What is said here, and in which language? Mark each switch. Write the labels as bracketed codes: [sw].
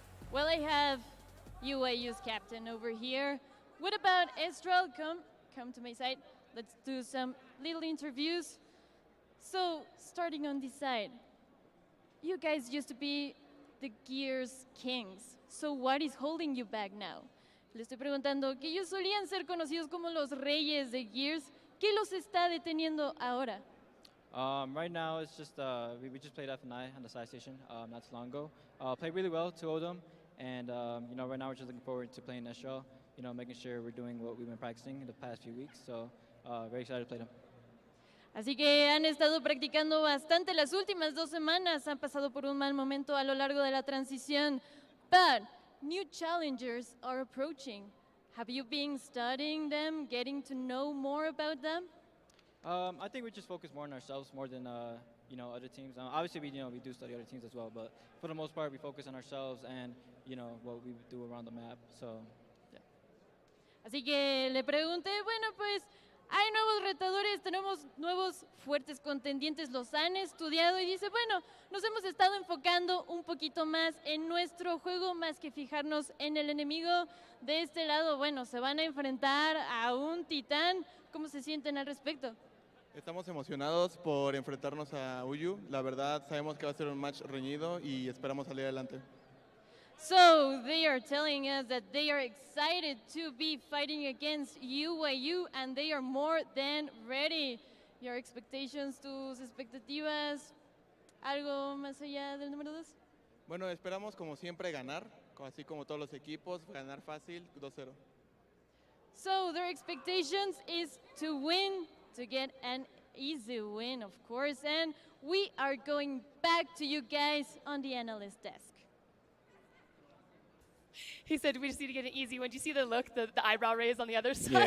[en] Well, I have UAU's captain over here. What about Estral? Come to my side. Let's do some little interviews. So, starting on this side, you guys used to be the Gears Kings. So what is holding you back now? [es] Le estoy preguntando que ellos solían ser conocidos como los reyes de Gears. ¿Qué los está deteniendo ahora? [en] Right now, it's just we just played F&I on the side station not too long ago. Played really well, 2 of them, and right now we're just looking forward to playing Estral. Making sure we're doing what we've been practicing in the past few weeks. So very excited to play them. [es] Así que han estado practicando bastante las últimas 2 semanas. Han pasado por un mal momento a lo largo de la transición. [en] But new challengers are approaching. Have you been studying them, getting to know more about them? I think we just focus more on ourselves more than other teams. Obviously, we do study other teams as well, but for the most part, we focus on ourselves and what we do around the map. So, yeah. [es] Así que le pregunté, bueno, pues hay nuevos retadores, tenemos nuevos fuertes contendientes, los han estudiado y dice, bueno, nos hemos estado enfocando un poquito más en nuestro juego, más que fijarnos en el enemigo. De este lado, bueno, se van a enfrentar a un titán. ¿Cómo se sienten al respecto? Estamos emocionados por enfrentarnos a UYU. La verdad, sabemos que va a ser un match reñido y esperamos salir adelante. [en] So they are telling us that they are excited to be fighting against UYU and they are more than ready. Your expectations, [es] tus expectativas, algo más allá del número 2? Bueno, esperamos como siempre ganar, así como todos los equipos, ganar fácil, 2-0. [en] So their expectations is to win, to get an easy win, of course. And we are going back to you guys on the analyst desk. He said we just need to get an easy one. Do you see the look, the eyebrow raise on the other side?